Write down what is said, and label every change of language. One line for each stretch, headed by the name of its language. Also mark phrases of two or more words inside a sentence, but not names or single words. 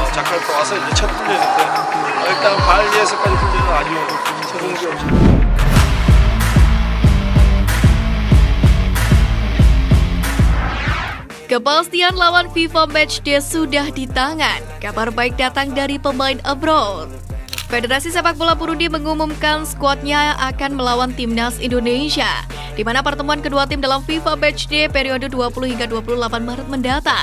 Korean: 자카르타 와서 이제 첫 훈련인데 일단 발리에서까지 훈련은 아주 적응이 없이.
Indonesian: Kepastian lawan FIFA Matchday sudah di tangan. Kabar baik datang dari pemain abroad. Federasi Sepak Bola Burundi mengumumkan skuadnya akan melawan timnas Indonesia, di mana pertemuan kedua tim dalam FIFA Matchday periode 20 hingga 28 Maret mendatang.